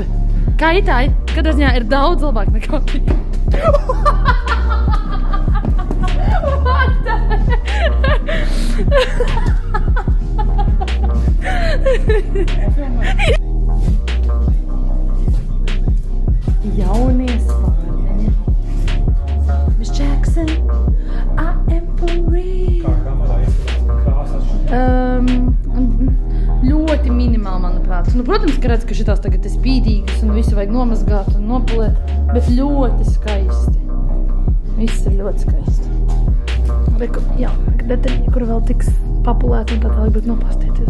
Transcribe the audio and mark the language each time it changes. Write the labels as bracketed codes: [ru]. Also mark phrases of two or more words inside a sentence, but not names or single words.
[lv] Kā itāji, katrā ziņā ir daudz labāk nekā viņa. Jaunie spārneņi. [en] Miss Jackson, I am for real. [lv] Kā kamerā izskatās krāsas? Ļoti minimāli, manuprāt. Protams, ka redz, ka šitās tagad ir spīdīgas un visu vajag nomazgāt un nopulēt, bet ļoti skaisti. Viss ir ļoti skaisti. Reku, jā, detaļi, kur vēl tiks papulēt un tā tālāk, bet nopastieties.